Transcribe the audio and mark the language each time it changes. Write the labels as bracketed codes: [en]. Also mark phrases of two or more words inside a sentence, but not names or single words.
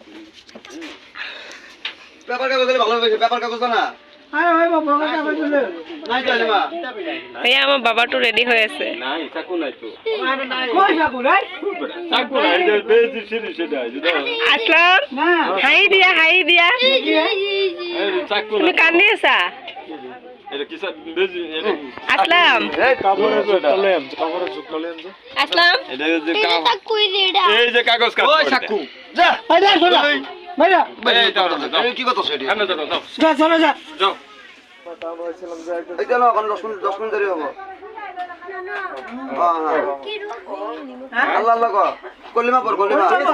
[as] এয়া আমাৰ বাবাটো ৰেডি হৈ আছে আসলাম হাঁহি দিয়া তুমি কান্দি আছা আসলাম আসলাম [bn] এই যে কাগজ কাট ওই চাকু যা ভাইরা কি কথা সেটি আমরা যাও যা চলো যা যাও এই চলো এখন 10 মিনিট দেরি হবে হ্যাঁ আল্লাহ আল্লাহ কলিমা পড় কলিমা